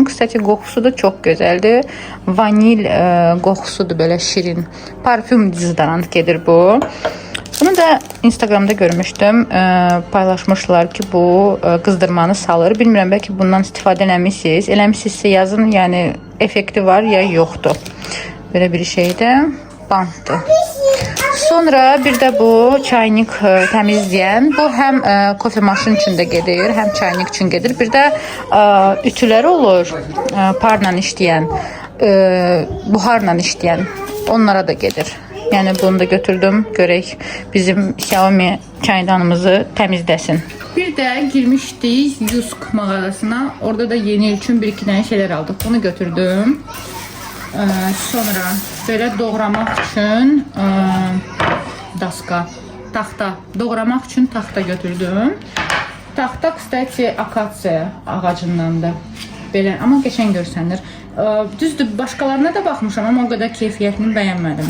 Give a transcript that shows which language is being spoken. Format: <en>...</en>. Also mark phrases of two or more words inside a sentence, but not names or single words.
<az>Kısaca qoxusu da çox gözəldir. Vanil qoxusudur, belə şirin. Parfüm dizodorant gedir bu. Bunu da Instagramda görmüşdüm. Paylaşmışlar ki bu qızdırmanı salır. Bilmirəm, bəlkə bundan istifadə eləmişsiniz. Eləmişsinizsə yazın, yəni effekti var ya yoxdur.</az> <tr>Böyle bir şeyde bantdı. Sonra bir de bu çaynik temizleyen. Bu hem kofe maşın için de gelir, hem çaynik için gelir. Bir de ütüler olur, parla işleyen, buharla işleyen. Onlara da gelir. Yani bunu da götürdüm.</tr> <az>Görək bizim Xiaomi çaydanımızı temizlesin.</az> <tr>Bir de girmiştik Yusk mağazasına. Orada da yeni il için bir iki tane şeyler aldık.</tr> <az>Bunu götürdüm. Sonra böyle doğramaq üçün daska, taxta, doğramaq üçün taxta götürdüm. Taxta kısaca akasiya ağacındandır. Belə, amma geçen görsənir. Düzdür, başqalarına da baxmışam, amma o qədər keyfiyyətini bəyənmədim.</az>